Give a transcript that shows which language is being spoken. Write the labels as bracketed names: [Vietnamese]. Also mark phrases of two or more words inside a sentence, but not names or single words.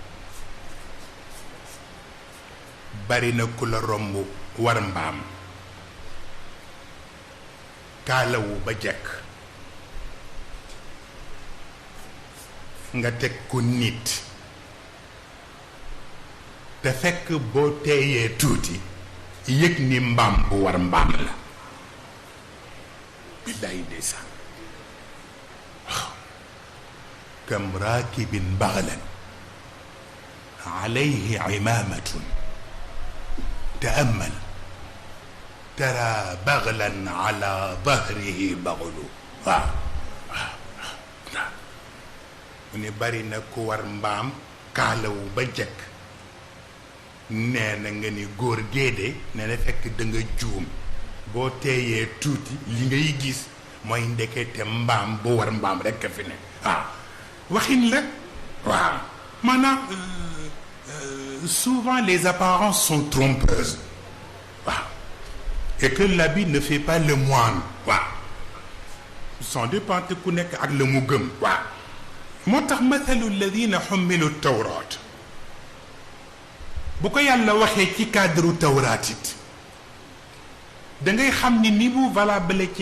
[Wolof] bari na ku la romb war mbaam kaalawu ba jekk nga teg ko nit te fekk boo teeyee tuuti yëg ni mbaam bu war mbaam la billaay ndeysaan [Arabic] كم راكب بغلا عليه عمامة تأمل ترى بغلا على ظهره بغل [Wolof] mu ne bari na ku war mbaam kaalawu ba jëkk nee na nga ni góor géede nee na fekk da nga juum boo teeyee tuuti li ngay gis mooy ndekete mbaam bu war mbaam rekk fi ne waaw waxin la waaw maanaam [French] souvent les apparences sont trompeuses [Wolof] waaw [French] et que l'habit ne fait pas le moine [Wolof] waaw [French] sans dépendre [Wolof] ku nekk ak la mu gëm waaw moo tax [Arabic] مثل الذين حملوا التوراة [Wolof] bu ko yàlla waxee ci cadre tawraat it da ngay xam ni mu valable ci